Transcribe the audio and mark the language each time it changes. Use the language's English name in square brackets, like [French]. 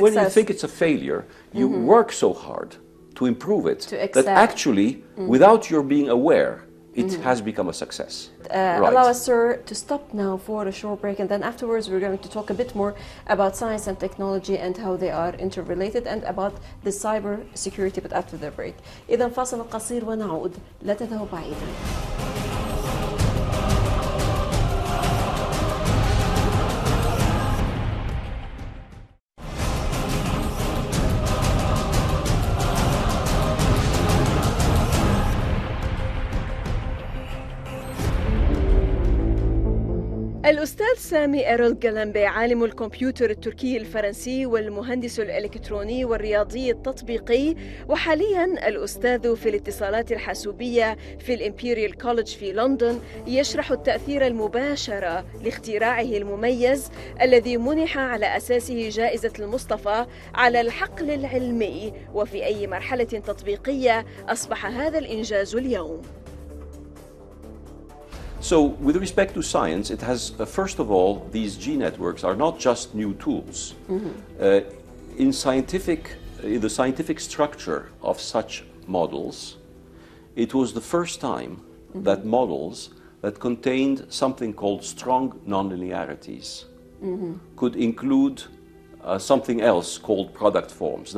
[English] When you think it's a failure, you work so hard to improve it, that actually, without your being aware, it has become a success. Allow us, sir, to stop now for a short break, and then afterwards we're going to talk a bit more about science and technology and how they are interrelated, and about the cyber security, but after the break. [Arabic] إذا فاصل قصير ونعود، لا تذهبوا بعيدا. الأستاذ سامي إيرول غالامبيه عالم الكمبيوتر التركي-الفرنسي والمهندس الإلكتروني والرياضي التطبيقي، وحاليا الأستاذ في الاتصالات الحاسوبية في الإمبيريال كوليدج في لندن، يشرح التأثير المباشر لاختراعه المميز الذي منح على أساسه جائزة المصطفى على الحقل العلمي، وفي أي مرحلة تطبيقية أصبح هذا الإنجاز اليوم. [English] So, with respect to science, it has, first of all, these G networks are not just new tools. In the scientific structure of such models, it was the first time that models that contained something called strong nonlinearities could include something else called product forms.